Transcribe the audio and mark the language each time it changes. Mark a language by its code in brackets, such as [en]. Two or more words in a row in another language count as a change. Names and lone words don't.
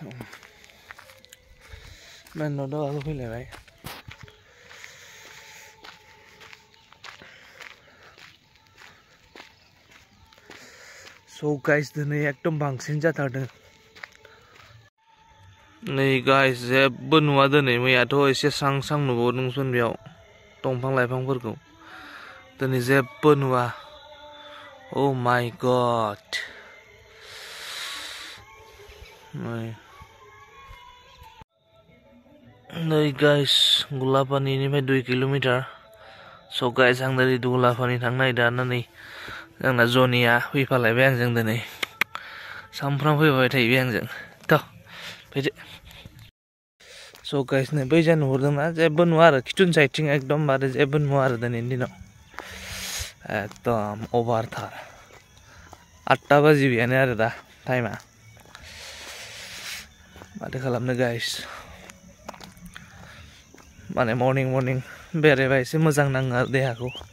[brx] मेन न'आव फैलायबाय स' गाइस दिनै एकदम बांसिन जाथारदों नै गाइस जेबो नुवा दिनै मैयाथ' एसे स्रां स्रां नुबावदोंमोन बेयाव दंफां लाइफांफोरखौ दिनै जेबो नुवा [en] Oh my god [brx] नै गाइस गुलापानिनिफ्राय 2 किल'मिटार स' गाइस आं दिनै गुलापानि थांनो नागिरदों नै जोंना जनिया फैफालायबाय आंजों दिनै सामफ्राम फैबाय थायो बे आंजों थ' फैदो स' गाइस नै बै जा नुहुरदोंना जेबो नुवा आरो खिथुन साइडथिं एकदमबारे जेबो नुवा आरो दिनैनि दिनाव एकदम अभारथार 8टा बाजिबायानो आरो दा टाइमा माथो खालामनो गाइस माने मर्निं बेरायबा एसे मोजां नाङो आरो देहाखौ